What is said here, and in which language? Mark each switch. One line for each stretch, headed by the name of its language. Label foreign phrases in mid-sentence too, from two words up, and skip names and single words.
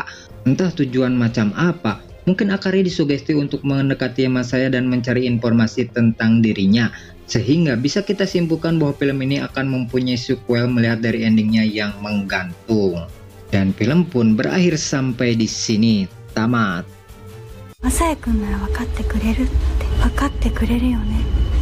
Indonesian: Entah tujuan macam apa, mungkin Akari disugesti untuk mendekati Masaya dan mencari informasi tentang dirinya. Sehingga bisa kita simpulkan bahwa film ini akan mempunyai sequel melihat dari endingnya yang menggantung. Dan film pun berakhir sampai di sini. Tamat.
Japanese: マサヤくんなら分かってくれるって分かってくれるよね